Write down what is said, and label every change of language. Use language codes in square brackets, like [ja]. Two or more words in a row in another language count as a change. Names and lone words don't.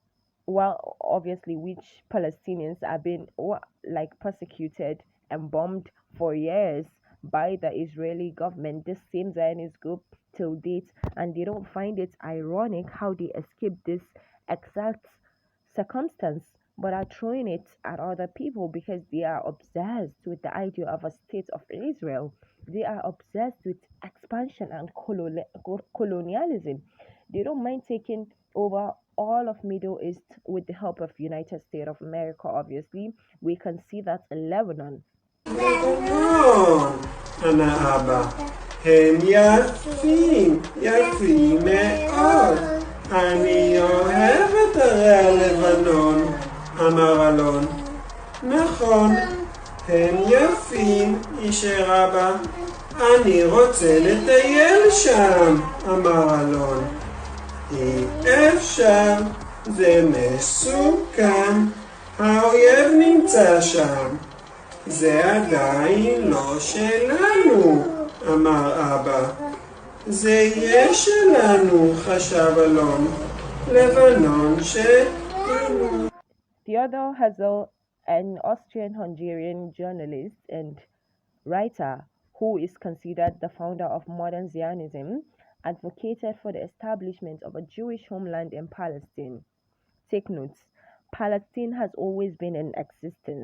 [en] which Palestinians have been persecuted and bombed for years by the Israeli government, this same Zionist group till date, and they don't find it ironic how they escaped this exact circumstance but are throwing it at other people because they are obsessed with the idea of a state of Israel. They are obsessed with expansion and colonialism. They don't mind taking over all of Middle East with the help of United States of America. Obviously, we can see that in Lebanon. أنا أبا [he] הם יפים, יפים מאוד. אני אוהב את הרי הלבנון, אמר אלון. נכון, הם יפים, אישר אבא. אני רוצה לטייל שם, אמר אלון. אי אפשר, זה מסוכן, האויב נמצא שם. זה עדיין לא שלנו, אמר אבא. זה יהיה שלנו, חשב אלון. לבנון שלנו. [en] Theodor Herzl, an Austrian-Hungarian journalist and writer who is considered the founder of modern Zionism, advocated for the establishment of a Jewish homeland in Palestine. Take note, Palestine has always been in existence.